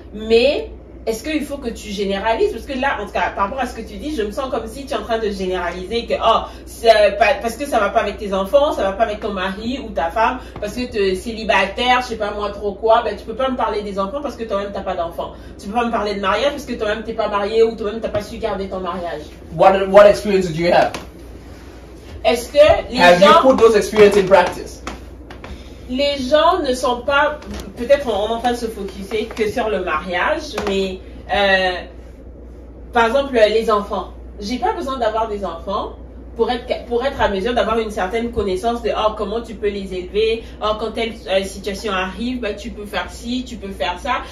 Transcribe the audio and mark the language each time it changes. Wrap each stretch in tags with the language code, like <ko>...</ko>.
<fr>Mais est-ce qu'il faut que tu généralises? Parce que là, en tout cas, par rapport à ce que tu dis, je me sens comme si tu es en train de généraliser que, parce que ça va pas avec tes enfants, ça va pas avec ton mari ou ta femme, parce que tu es célibataire, je sais pas moi trop quoi, ben tu peux pas me parler des enfants parce que toi-même t'as pas d'enfants. Tu peux pas me parler de mariage parce que toi-même t'es pas marié ou toi-même t'as pas su garder ton mariage.</fr> <en>What experience did you have?</en> <fr>Est-ce que les</fr> <en>Have</en> <fr>gens...</fr> <en>you put those experiences in practice?</en> <fr>Les gens ne sont pas, peut-être on est en train de se focuser que sur le mariage, mais par exemple les enfants. j'ai pas besoin d'avoir des enfants pour être à mesure d'avoir une certaine connaissance de comment tu peux les élever, quand telle situation arrive, bah, tu peux faire ci, tu peux faire ça.</fr>